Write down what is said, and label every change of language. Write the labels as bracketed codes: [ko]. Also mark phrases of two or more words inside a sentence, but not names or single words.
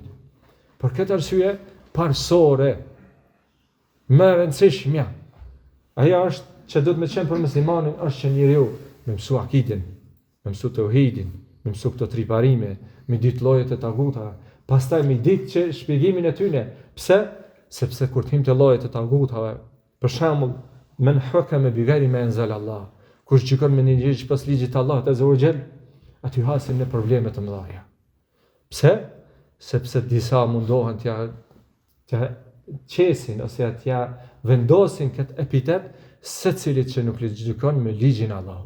[sq] Për këtë arsye, parsore, më e rëndësishmja, ajo është që duhet me qenë për muslimanin, është që njeriu me mësu akiden, me mësu tauhidin, me mësu këto triparime, me ditë llojet e tagutave, pastaj me ditë që shpjegimin e tyre. Pse? Sepse kur të him të llojet e tagutave, për shembull, [ar] من حكم بغير ما أنزل الله, [sq] kush gjykon me një gjë që pas ligjit të Allahut [ar] عز وجل, [sq] aty hasin në probleme të mëdha. Pse? Sepse disa mundohen t'ja qesin ose t'ja vendosin këtë epitet secilit që nuk gjykon me ligjin e Allahut.